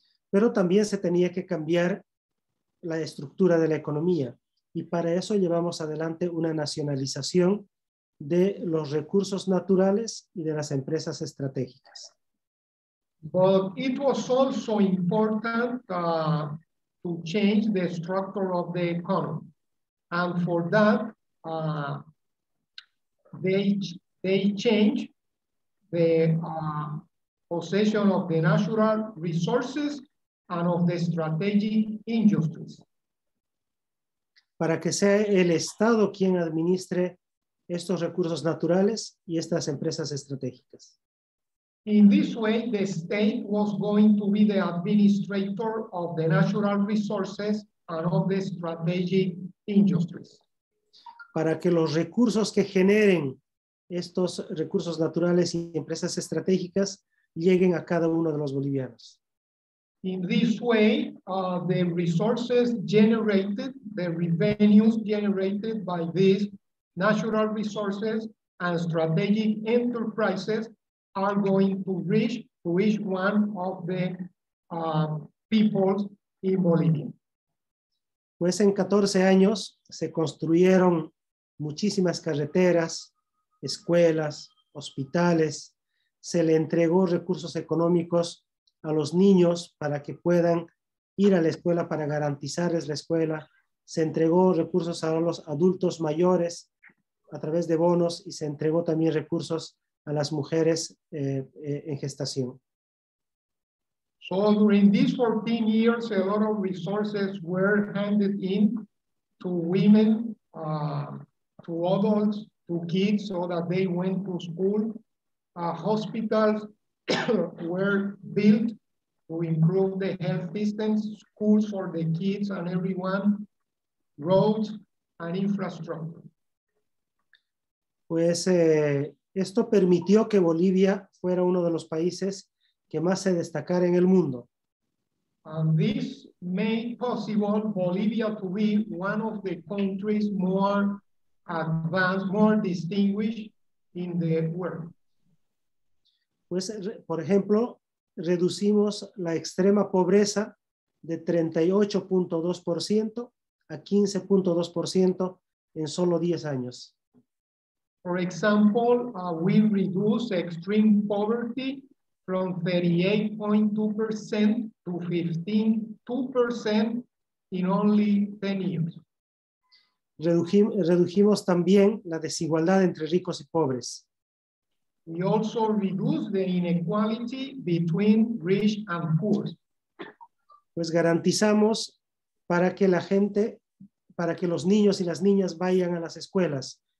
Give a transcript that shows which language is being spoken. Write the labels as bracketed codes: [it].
[es] Pero también se tenía que cambiar la estructura de la economía y para eso llevamos adelante una nacionalización de los recursos naturales y de las empresas estratégicas. [en] But it was also important to change the structure of the economy. And for that, they changed the possession of the natural resources and of the strategic industries. [es] Para que sea el Estado quien administre estos recursos naturales y estas empresas estratégicas. [en] In this way, the state was going to be the administrator of the natural resources and of the strategic industries. [es] Para que los recursos que generen estos recursos naturales y empresas estratégicas lleguen a cada uno de los bolivianos. [en] In this way, the resources generated, the revenues generated by these natural resources and strategic enterprises are going to reach to each one of the peoples in Bolivia. [es] Pues en 14 años se construyeron muchísimas carreteras, escuelas, hospitales, se le entregó recursos económicos a los niños para que puedan ir a la escuela, para garantizarles la escuela, se entregó recursos a los adultos mayores a través de bonos y se entregó también recursos a las mujeres en gestación. [en] So during these 14 years, a lot of resources were handed in to women, to adults, to kids, so that they went to school. Hospitals were built to improve the health systems, schools for the kids and everyone, roads and infrastructure. [es] Pues esto permitió que Bolivia fuera uno de los países que más se destacara en el mundo. [en] And this made possible Bolivia to be one of the countries more advanced, more distinguished in the world. [es] Pues, por ejemplo, reducimos la extrema pobreza de 38.2% a 15.2% en solo 10 años. [en] For example, we reduced extreme poverty from 38.2% to 15.2% in only 10 years. [es] Redujimos también la desigualdad entre ricos y pobres. [en] We also reduced the inequality between rich and poor. [es] Pues garantizamos para que la gente, para que los niños y las niñas vayan a las escuelas.